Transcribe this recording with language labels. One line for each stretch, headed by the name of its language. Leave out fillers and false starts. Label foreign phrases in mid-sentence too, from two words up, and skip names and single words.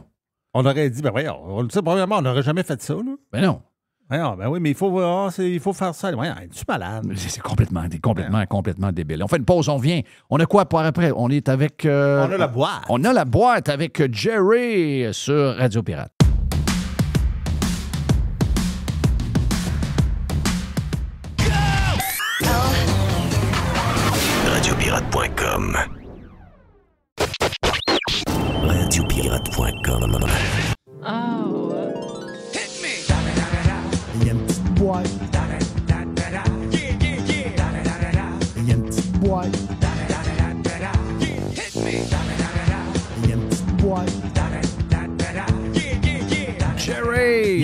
French: On aurait dit, on le sait, premièrement, on n'aurait jamais fait ça, là. Ben non. Oui, mais il faut faire ça. Es-tu malade? C'est complètement débile. On fait une pause, on revient. On a quoi pour après? On est avec... on a la boîte. On a la boîte avec Jerry sur Radio Pirate. Radiopirate.com. Radiopirate.com. Oh. Il y a une petite boîte. Il y a une petite boîte. Il y a une petite boîte. Jerry!